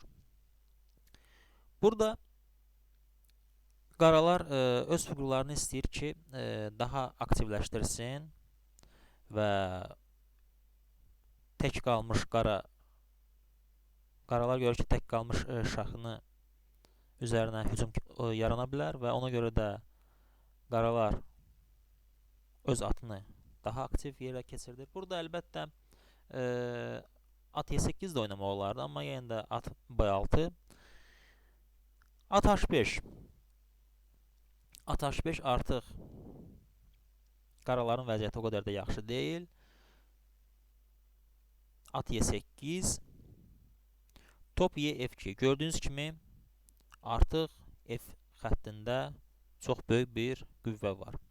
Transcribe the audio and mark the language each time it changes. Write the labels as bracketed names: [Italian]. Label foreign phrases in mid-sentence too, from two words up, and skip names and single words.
[Azerbaijani] Burada qaralar öz fiqurlarını istəyir ki, daha aktivləşdirsin və tək qalmış qaralar görür ki, tək qalmış şahını üzərinə hücum yarana bilər və ona görə də qaralar öz atını daha aktiv yerə keçirdir. Burada əlbəttə at E8 də oynamaq olardı, amma yenə də at B6. At H5. At H5 artıq qaraların vəziyyəti o qədər də yaxşı deyil. At Y8. Top Y2. Gördüyünüz kimi artıq F xəttində çox böyük bir qüvvə var.